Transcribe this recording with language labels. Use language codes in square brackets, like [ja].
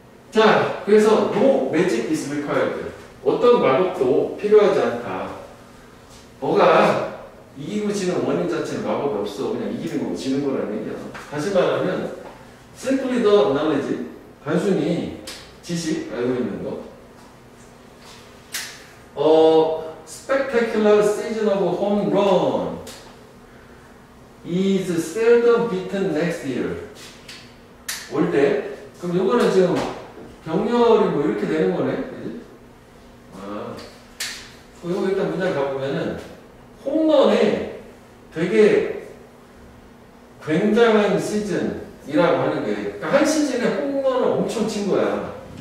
[ko] 자, 그래서 [en] no magic is required. [ko] 어떤 마법도 필요하지 않다. 뭐가 이기고 지는 원인 자체는 마법이 없어. 그냥 이기는 거고 지는 거라는 얘기야. 다시 말하면 [en] simply the knowledge, [ko] 단순히 지식, 알고 있는 거. [en] Spectacular season of home run is seldom beaten next year. [ko] 올 때. 그럼 요거는 지금 병렬이 뭐 이렇게 되는 거네. 그지? 아. 요거 일단 문장 가보면은 홈런에 되게 굉장한 시즌이라고 하는 게, 그러니까 한 시즌에 홈런을 엄청 친 거야.